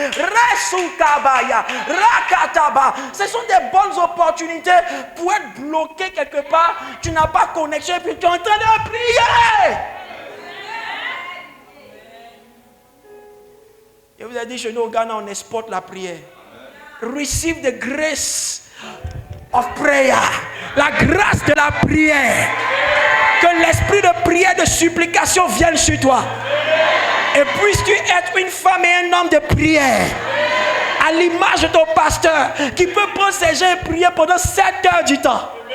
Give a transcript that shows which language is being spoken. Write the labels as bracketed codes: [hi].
[fr] Resukabaya, Rakataba. Ce sont des bonnes opportunités pour être bloqué quelque part. Tu n'as pas connexion et puis tu es en train de prier. Je vous ai dit, chez nous au Ghana, on exporte la prière. [en] Receive the grace of prayer. [fr] La grâce de la prière. Que l'esprit de prière, de supplication vienne sur toi. Et puisses-tu être une femme et un homme de prière. À l'image de ton pasteur qui peut prendre ses gens et prier pendant 7 heures du temps.